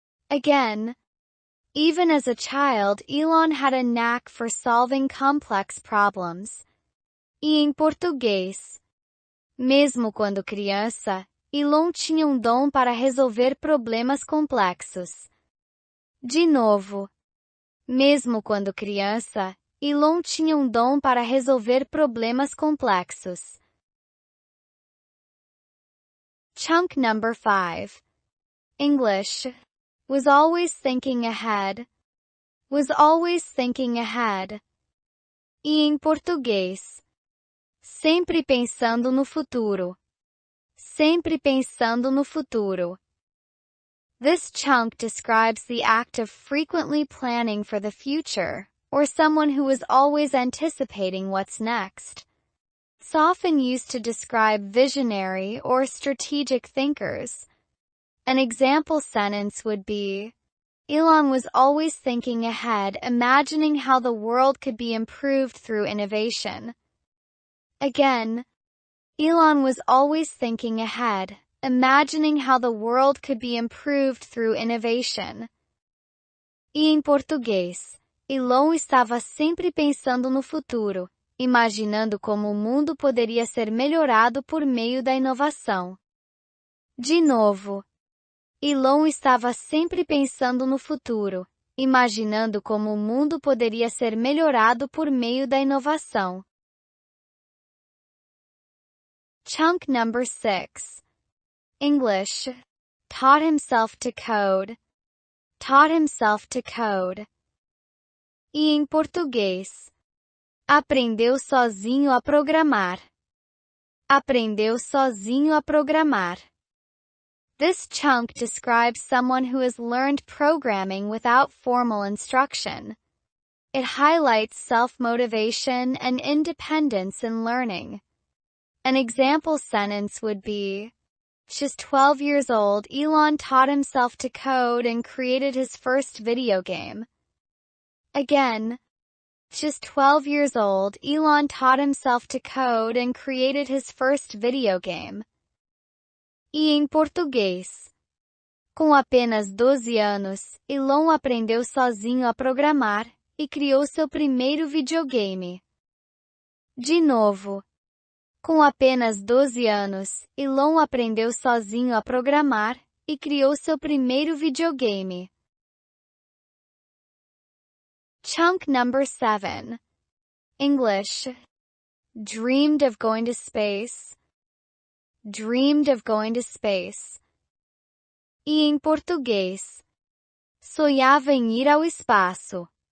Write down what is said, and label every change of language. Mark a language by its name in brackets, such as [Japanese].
[English] Again, even as a child, Elon had a knack for solving complex problems. [Portuguese] E em português, mesmo quando criança, Elon tinha dom para resolver problemas complexos. De novo, mesmo quando criança, Elon tinha dom para resolver problemas complexos. [English] Chunk number 5. English. Was always thinking ahead. Was always thinking ahead. [Portuguese] E em português, sempre pensando no futuro. Sempre pensando no futuro. [English] This chunk describes the act of frequently planning for the future, or someone who is always anticipating what's next. It's often used to describe visionary or strategic thinkers. An example sentence would be, Elon was always thinking ahead, imagining how the world could be improved through innovation. Again, Elon was always thinking ahead, imagining how the world could be improved through innovation. [Portuguese] E em português, Elon estava sempre pensando no futuro, imaginando como o mundo poderia ser melhorado por meio da inovação. De novo, Elon estava sempre pensando no futuro, imaginando como o mundo poderia ser melhorado por meio da inovação. [English] Chunk number 6. English. Taught himself to code. Taught himself to code. [Portuguese] E em português, aprendeu sozinho a programar. Aprendeu sozinho a programar. [English] This chunk describes someone who has learned programming without formal instruction. It highlights self-motivation and independence in learning. An example sentence would be, just 12 years old, Elon taught himself to code and created his first video game. Again, just 12 years old, Elon taught himself to code and created his first video game. [Portuguese] E em português, com apenas 12 anos, Elon aprendeu sozinho a programar e criou seu primeiro videogame. De novo, com apenas 12 anos, Elon aprendeu sozinho a programar e criou seu primeiro videogame. [English] Chunk number 7. English. Dreamed of going to space. Dreamed of going to space. [Portuguese] E em português, sonhava em ir ao espaço.